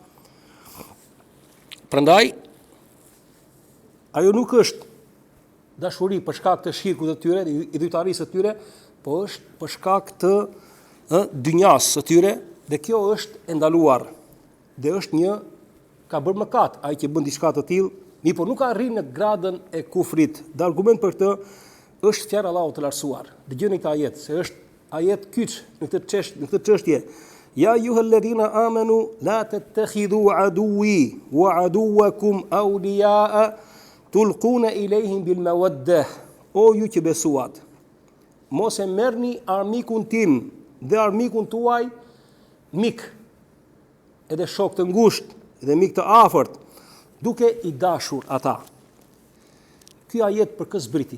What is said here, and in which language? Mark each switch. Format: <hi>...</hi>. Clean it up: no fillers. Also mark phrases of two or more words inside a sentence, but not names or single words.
<sq>Prandaj ajo nuk është dashuri për shkak të shirkut të tyre, idhujtarisë të tyre, po është për shkak të dynjas së tyre, dhe kjo është e ndaluar. Dhe është një, ka bërë mëkat ai që bën diçka të tillë, mirë po nuk arrin në gradën e kufrit. Dhe argument për këtë është fjala e Allahut të lartësuar. Dëgjoni këtë ajet, se është ajet kyç në këtë çështje.</sq> <ar>يا أيها الذين آمنوا لا تتخذوا عدوي وعدوكم أولياء تلقون إليهم بالمودة.</ar> <sq>O ju që besuat, mos e merrni armikun tim dhe armikun tuaj mik, edhe shok të ngushtë dhe mik të afërt, duke i dashur ata. Ky ajet për kë zbriti?</sq>